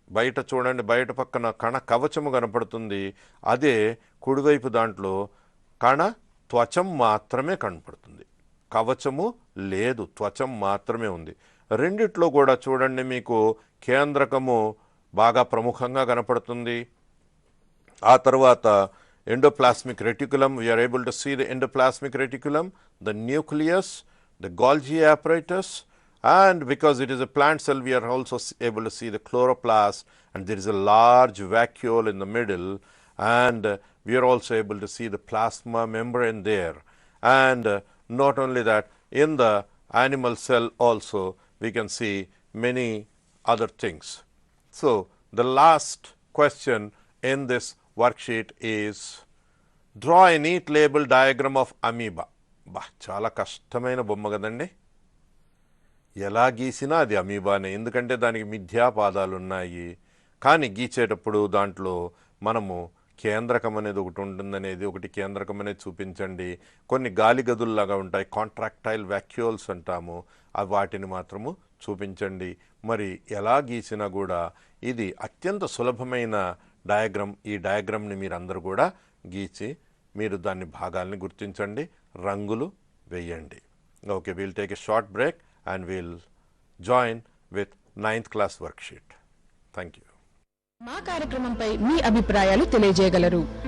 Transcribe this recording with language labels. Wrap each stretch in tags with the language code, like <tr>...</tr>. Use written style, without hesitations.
<te>బయట చూడండి, బయట పక్కన కణ కవచము కనపడుతుంది. అదే కుడివైపు దాంట్లో కణ త్వచం మాత్రమే కనపడుతుంది. కవచము లేదు, త్వచం మాత్రమే ఉంది. రెండిట్లో కూడా చూడండి, మీకు కేంద్రకము బాగా ప్రముఖంగా కనపడుతుంది. ఆ తర్వాత</te> <en>Endoplasmic reticulum, we are able to see the endoplasmic reticulum, the nucleus, the Golgi apparatus, and because it is a plant cell, we are also able to see the chloroplast, and there is a large vacuole in the middle, and we are also able to see the plasma membrane there. And not only that, in the animal cell also we can see many other things. So the last question in this worksheet is draw a neat label diagram of amoeba.</en> <te>చాలా కష్టమైన బొమ్మ కదండి. ఎలా గీసినా అది అమీబానే, ఎందుకంటే దానికి మిథ్యాపాదాలు ఉన్నాయి. కానీ గీచేటప్పుడు దాంట్లో మనము కేంద్రకం అనేది ఒకటి ఉంటుందనేది, ఒకటి కేంద్రకం అనేది చూపించండి. కొన్ని గాలి గదుల్లాగా ఉంటాయి, కాంట్రాక్టైల్ వాక్యూల్స్ అంటాము, వాటిని మాత్రము చూపించండి. మరి ఎలా గీసినా కూడా ఇది అత్యంత సులభమైన డయాగ్రామ్. ఈ డయాగ్రామ్ని మీరు అందరూ కూడా గీచి మీరు దాన్ని భాగాల్ని గుర్తించండి, రంగులు వేయండి.</te> <en>Okay, we'll take a short break and we'll join with 9th class worksheet. Thank you.</en> <te>మా కార్యక్రమంపై మీ అభిప్రాయాలు తెలియజేయగలరు.</te>